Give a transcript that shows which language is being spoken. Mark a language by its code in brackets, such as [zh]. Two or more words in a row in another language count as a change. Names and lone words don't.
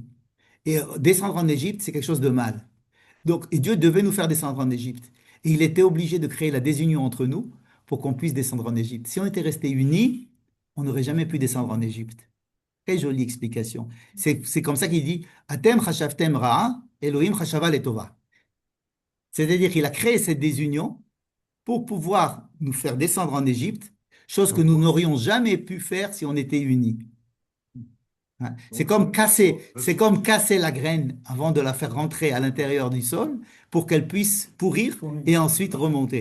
[fr] Et descendre en Égypte, c'est quelque chose de mal. Donc, et Dieu devait nous faire descendre en Égypte. Et il était obligé de créer la désunion entre nous pour qu'on puisse descendre en Égypte. Si on était restés unis, on n'aurait jamais pu descendre en Égypte. Très jolie explication. C'est comme ça qu'il dit [he] אתם חשבתם רעה, אלהים חשבה לטובה. [fr] C'est-à-dire qu'il a créé cette désunion pour pouvoir nous faire descendre en Égypte, chose que nous n'aurions jamais pu faire si on était unis. Hein. C'est comme casser la graine avant de la faire rentrer à l'intérieur du sol pour qu'elle puisse pourrir et ensuite remonter.